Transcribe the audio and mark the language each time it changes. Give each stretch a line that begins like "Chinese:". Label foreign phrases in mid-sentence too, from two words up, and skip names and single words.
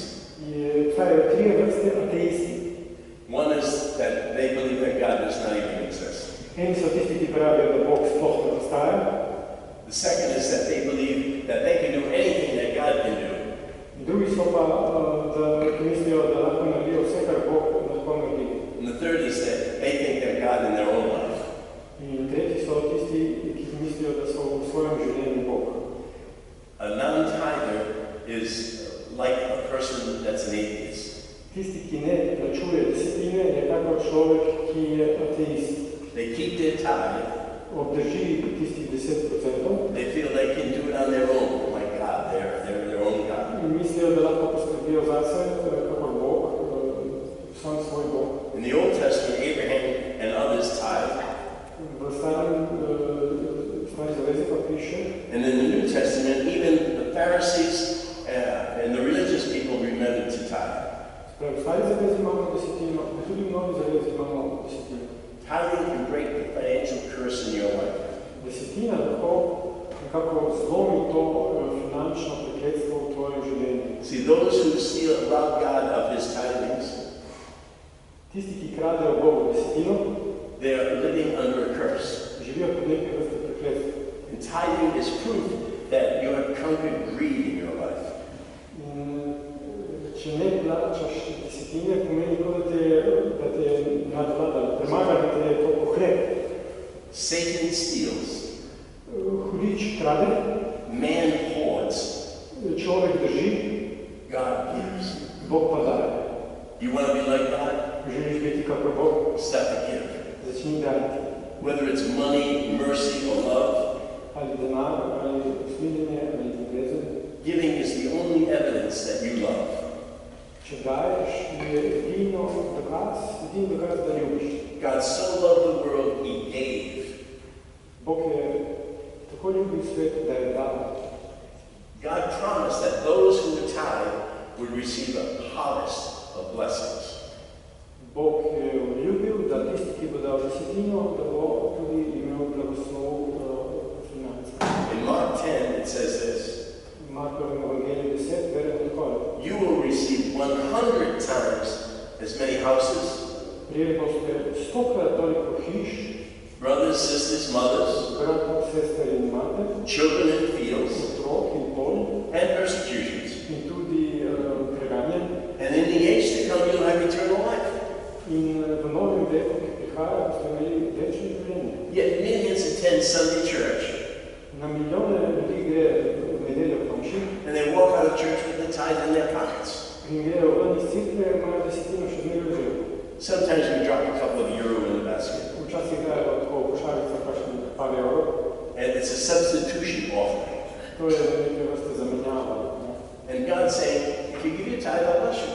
Slovenian: Obstajajo tri vrste ateisti.
English: One is that they believe that God does not even exist.
Slovenian: Eni so tisti, ki pravijo, da Bog sploh ne obstaja.
English: The second is that they believe that they can do anything that God can do.
Slovenian: Drugi so pa, da mislijo, da lahko naredijo vse, kar Bog lahko naredi.
English: And the third is that they think they're God in their own life.
Slovenian: In tretji so tisti, ki mislijo, da so v svojem življenju Bog.
English: A non-tither is like a person that's an atheist.
Slovenian: Tisti, ki ne plačuje desetine, je tako človek, ki je ateist.
English: They keep their tithe.
Slovenian: Obdrži tistih 10%.
English: They feel they can do it on their own, like God. They're their own God.
Slovenian: In mislijo, da lahko poskrbijo zase, kakor Bog, sam svoj Bog.
English: In the Old Testament, Abraham and others tithe.
Slovenian: V starej zavezi pa piše.
English: And in the New Testament, even the Pharisees and the religious people remembered to tithe.
Slovenian: V starej zavezi imamo desetino, tudi v novi zavezi imamo desetino.
English: Tithing can break the financial curse in your life.
Slovenian: Desetina lahko nekako zlomi to finančno prekletstvo v tvojem življenju.
English: See, those who rob God of his tithings,
Slovenian: tisti, ki kradejo Bogu desetino,
English: they are living under a curse.
Slovenian: Živijo pod nekaj vrste prekletstva.
English: And tithing is proof that you have conquered greed in your life.
Slovenian: In če ne plačaš desetine, pomeni, da te je nadvladalo, premaga, da te je to pohlep.
English: Satan steals.
Slovenian: Hudič krade.
English: Man hoards.
Slovenian: Človek drži.
English: God gives.
Slovenian: Bog pa daje.
English: You want to be like God?
Slovenian: Želiš biti kakor Bog?
English: Start to give.
Slovenian: Začni dajati.
English: Whether it's money, mercy, or love.
Slovenian: Ali denar, ali usmiljenje, ali ljubezen.
English: Giving is the only evidence that you love.
Slovenian: Če daješ, je edino dokaz, da ljubiš.
English: God so loved the world, he gave.
Slovenian: Bog je tako ljubil svet, da je dal.
English: God promised that those who would tithe would receive a harvest of blessings.
Slovenian: Bog je ljubil, da tisti, ki bo dal desetino, da bo tudi imel blagoslov financ.
English: In Mark 10 it says this.
Slovenian: Markovem evangeliju 10 beremo takole.
English: You will receive 100 times as many houses.
Slovenian: Prijeli boste 100-krat toliko hiš.
English: Brothers, sisters, mothers.
Slovenian: Bratov, sester in mater.
English: Children in fields.
Slovenian: Otrok in pol.
English: And persecutions.
Slovenian: In tudi preganje.
English: And in the age to come you'll have eternal life.
Slovenian: In v novem veku, ki prihaja, boste imeli večno življenje.
English: Yet millions attend Sunday church.
Slovenian: Na milijone ljudi gre v nedeljo v manjši.
English: And they walk out of church with the tithe in their pockets.
Slovenian: In grejo ven iz cerkve, imajo desetino še zmeraj v žepu.
English: Sometimes we drop a couple of euro in the basket.
Slovenian: Včasih dajo tako v košarico kakšnih par evrov.
English: And it's a substitution offering.
Slovenian: To je nekaj vrste zamenjava.
English: And God's saying, if you give your tithe, I'll bless you.